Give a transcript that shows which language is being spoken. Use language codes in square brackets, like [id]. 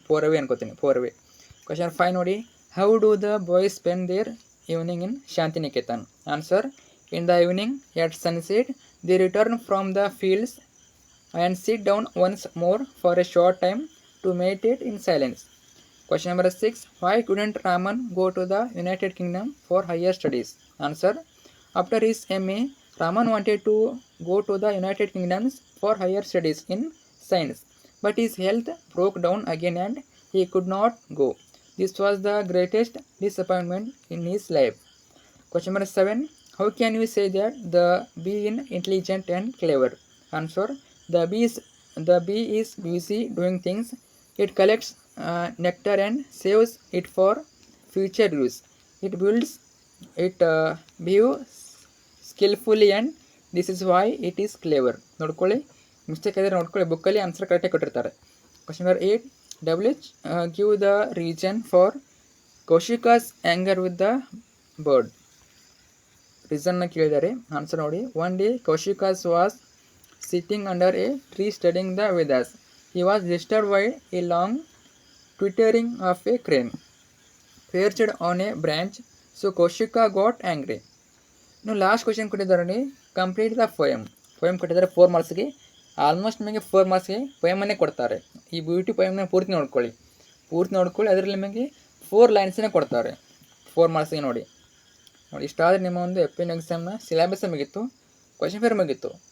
[kn] 4 ಅವೇ ಅನ್ಕೋತೀನಿ, 4 ಅವೇ. [en] Question 5 ನೋಡಿ, how do the boys spend their evening in Shantiniketan. Answer, in the evening at sunset they return from the fields and sit down once more for a short time to meditate in silence. Question number 6. Why couldn't Raman go to the United Kingdom for higher studies? Answer. After his MA, Raman wanted to go to the United Kingdom for higher studies in science, but his health broke down again and he could not go. This was the greatest disappointment in his life. Question number 7. How can you say that the bee is intelligent and clever? Answer. The bee is busy doing things. It collects nectar and saves it for future use. It builds it behaves skillfully and this is why it is clever. [kn] ನೋಡ್ಕೊಳ್ಳಿ, mistake ಆದರೆ ನೋಡ್ಕೊಳ್ಳಿ, ಬುಕ್ಕಲ್ಲಿ answer ಕರೆಕ್ಟಾಗಿ ಕೊಟ್ಟಿರ್ತಾರೆ. Question number 8. [en] Give the reason for Kaushika's anger with the bird. [kn] ರೀಸನ್ನ ಕೇಳಿದ್ದಾರೆ, answer ನೋಡಿ. [en] One day Kaushika's was sitting under a tree studying the Vedas. He was disturbed by a long twittering of a crane perched on a branch, so Kaushika got angry. [kn] ಇನ್ನು last question ಕೊಟ್ಟಿದ್ದಾರೆ, complete the poem ಕೊಟ್ಟಿದ್ದಾರೆ 4 ಮಾರ್ಕ್ಸ್ಗೆ. Almost ನಿಮಗೆ 4 ಮಾರ್ಕ್ಸ್ಗೆ ಪೊಯಮನ್ನೇ ಕೊಡ್ತಾರೆ. ಈ beauty ಪೊಯಮ್ನ ಪೂರ್ತಿ ನೋಡ್ಕೊಳ್ಳಿ, ಅದರಲ್ಲಿ ನಿಮಗೆ 4 ಲೈನ್ಸನ್ನೇ ಕೊಡ್ತಾರೆ 4 ಮಾರ್ಕ್ಸ್ಗೆ. ನೋಡಿ ಇಷ್ಟಾದರೆ ನಿಮ್ಮ ಒಂದು ಎಫ್.ಎನ್ ಎಕ್ಸಾಮ್ನ ಸಿಲೆಬಸ್ ಮುಗಿತ್ತು, ಕ್ವಶನ್ ಪೇಪರ್ ಮುಗಿತ್ತು.